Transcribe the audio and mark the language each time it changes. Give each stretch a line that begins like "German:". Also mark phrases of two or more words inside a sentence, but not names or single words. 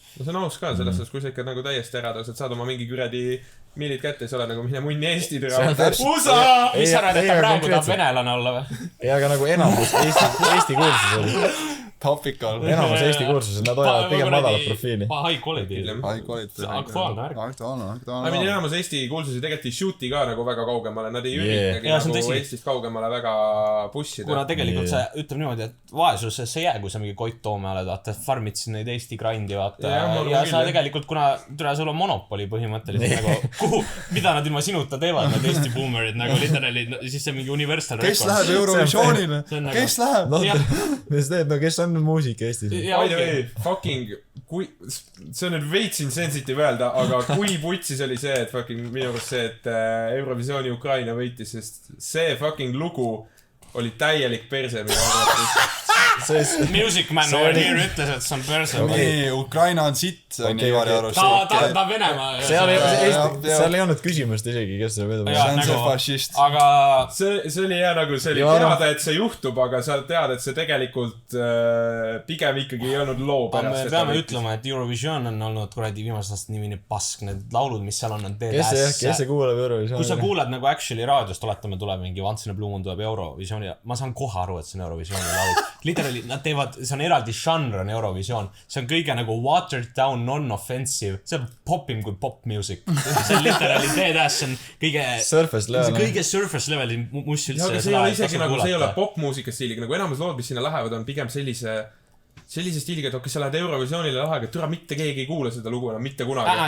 Estonian: See on aus ka selles, kui sa ikka nagu täiesti ära tõused, saad oma mingi kuradi millid kätte, sa ole nagu mine munni Eesti türa. USA! Mis sa rääd, et ta praegu tahab venelane olla või? Ei, aga nagu enamus Eesti kuulsus oli. Topical. Enamus Eesti kursused, nad hoiavad pigem madalat profiili.
English: High quality.
Estonian: Aktuaalne värk.
English: I mean,
Estonian: enamus Eesti kursusi tegelikult ei shooti ka nagu väga kaugemale, nad ei üritagi nagu Eestist kaugemale väga pussida. Kuna tegelikult see ütleb niimoodi, et vaesuses ei jää, kui sa mingi Koit Toome oled, vaata, farmid siin neid Eesti grindi, vaata. Ja sa tegelikult, kuna sul on monopoli põhimõtteliselt nagu, mida nad ilma sinuta teevad, need Eesti boomerid, nagu literally, siis see mingi
English: universal record.
Estonian: Kes läheb Eurovisioonile? Kes läheb? Kes teeb, no kes on on muusika Eestis .
English: By the way,
Estonian: fucking see on nüüd veits insensitive öelda, aga kui putsis oli see, et fucking minu arust see, et Eurovisiooni Ukraina võitis, sest see fucking lugu oli täielik perse minu arvates. Music Man
English: over here
Estonian: ütles, et see on perse . nii , Ukraina on sitt , on Ivari arust . ta Venemaa . seal ei olnud küsimust isegi , kes selle vedu . see on see fašist . aga see oli hea nagu , see oli teada , et see juhtub , aga sa tead , et see tegelikult pigem ikkagi ei olnud loo pärast . me peame ütlema , et Eurovision on olnud kuradi viimased aastad nii pask , need laulud , mis seal on kes see kuulab Eurovisiooni ? kui sa kuulad nagu actually raadiost , oletame , tuleb mingi
English: Once in a Blue Moon
Estonian: tuleb Eurovisiooni , ma saan kohe aru , et see on Eurovisiooni laul . Literally , nad teevad , see on eraldi žanr on Eurovisioon , see on kõige nagu
English: watered down non-offensive ,
Estonian: see on popim kui
English: pop music .
Estonian: see on
English: literally deadass
Estonian: , see on kõige
English: Surface level .
Estonian: kõige
English: surface level'i
Estonian: muss üldse . aga see ei ole isegi nagu , see ei ole popmuusika stiiliga , nagu enamus lood , mis sinna lähevad , on pigem sellise stiiliga , et okei , sa lähed Eurovisioonile lahe , aga türa mitte keegi ei kuule seda lugu enam mitte kunagi .